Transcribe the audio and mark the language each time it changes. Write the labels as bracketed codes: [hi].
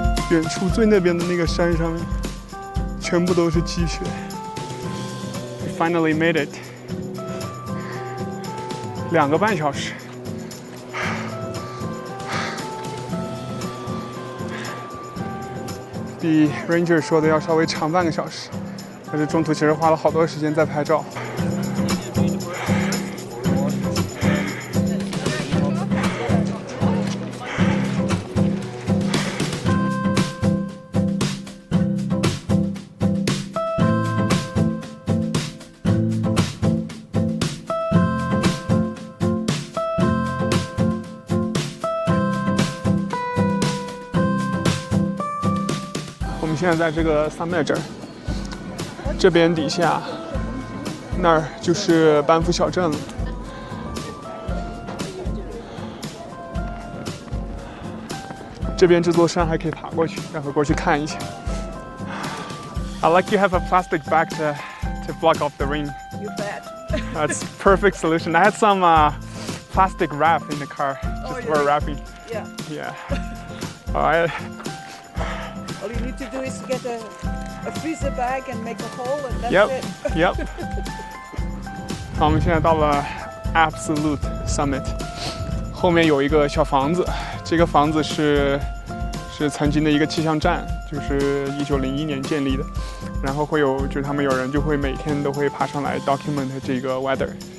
[zh] 远处最那边的那个山上面，全部都是积雪。 [en] We finally made it， 2个半小时。 [zh] 比 Ranger 说的要稍微长半个小时，但是中途其实花了好多时间在拍照。我们现在在这个summit这儿，这边底下那儿就是班夫小镇了。这边这座山还可以爬过去，待会儿过去看一下。 [en] I like you have a plastic bag to block off the rain. You bet. That's perfect solution. I had some plastic wrap in the car just for wrapping. Yeah. Yeah. All right. All you need to do is get a freezer bag and make a hole, and that's Yep. it. Yep. [zh] 好，我们现在到了 Absolute Summit， 后面有一个小房子，这个房子是曾经的一个气象站，就是1901年建立的。然后会有，就是他们有人就会每天都会爬上来 document 这个 weather。